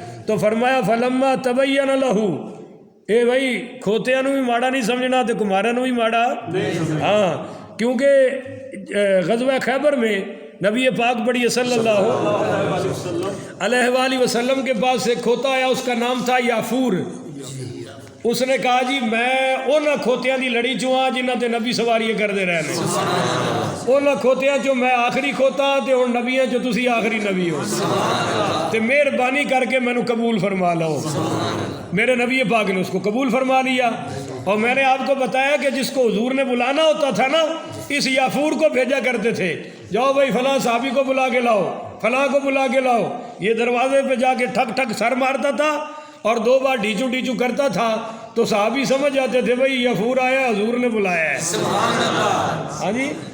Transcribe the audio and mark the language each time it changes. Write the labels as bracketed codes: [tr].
[pa] تو فرمایا [ar] فلما تبین لہ، [pa] اے بھائی کھوتیاں نو بھی ماڑا نہیں سمجھنا تو کمارا نو بھی ماڑا. [ur] ہاں کیونکہ غزوہ خیبر میں نبی پاک پڑھیے صلی اللہ علیہ وآلہ وسلم کے پاس ایک کھوتا آیا، اس کا نام تھا یافور. [pa] اس نے کہا جی میں انہاں کھوتیاں دی لڑی چوں ہاں جنہاں تے نبی سواریاں کردے رہے نے، انہاں کھوتیاں چوں میں آخری کھوتا تے ہن نبیاں چوں تسی آخری نبی ہو، تے مہربانی کر کے مینوں قبول فرما لو. [ur] میرے نبی پاک نے اس کو قبول فرما لیا. اور میں نے آپ کو بتایا کہ جس کو حضور نے بلانا ہوتا تھا نا، اس یافور کو بھیجا کرتے تھے، جاؤ بھائی فلاں صحابی کو بلا کے لاؤ، فلاں کو بلا کے لاؤ. یہ دروازے پہ جا کے ٹھک ٹھک سر مارتا تھا اور 2 بار ڈھیچو ڈھیچو کرتا تھا تو صحابی سمجھ جاتے تھے بھئی یافور آیا، حضور نے بلایا ہے. ہاں جی.